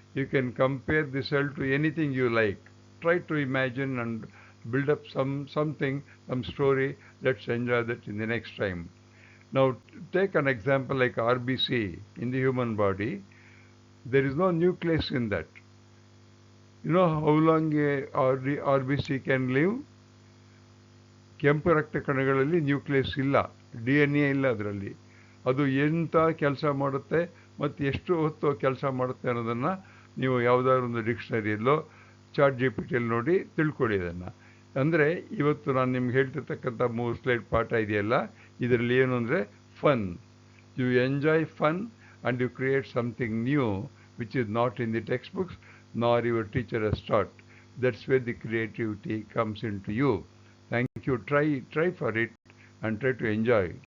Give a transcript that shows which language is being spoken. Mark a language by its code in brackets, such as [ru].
[en] You can compare the cell to anything you like. Try to imagine and build up something, some story. Let's enjoy that in the next time. Now, take an example like RBC in the human body. There is no nucleus in that. You know how long a RBC can live? [kn] ಕೆಂಪು ರಕ್ತ ಕಣಗಳಲ್ಲಿ nucleus ಇಲ್ಲ, DNA ಇಲ್ಲ ಅದರಲ್ಲಿ. ಅದು ಎಂಥ ಕೆಲಸ ಮಾಡುತ್ತೆ ಮತ್ತು ಎಷ್ಟು ಹೊತ್ತು ಕೆಲಸ ಮಾಡುತ್ತೆ ಅನ್ನೋದನ್ನು ನೀವು ಯಾವುದಾದ್ರು ಒಂದು ಡಿಕ್ಷನರಿಯಲ್ಲೋ ChatGPTಯಲ್ಲಿ ನೋಡಿ ತಿಳ್ಕೊಳ್ಳಿ ಅದನ್ನು. ಅಂದರೆ ಇವತ್ತು ನಾನು ನಿಮ್ಗೆ ಹೇಳ್ತಿರ್ತಕ್ಕಂಥ 3 ಸ್ಲೈಡ್ ಪಾಠ ಇದೆಯಲ್ಲ, ಇದರಲ್ಲಿ ಏನು ಅಂದರೆ fun. [en] You enjoy fun and you create something new which is not in the textbooks nor your teacher has taught. That's where the creativity comes into you. Thank you. Try for it and try to enjoy.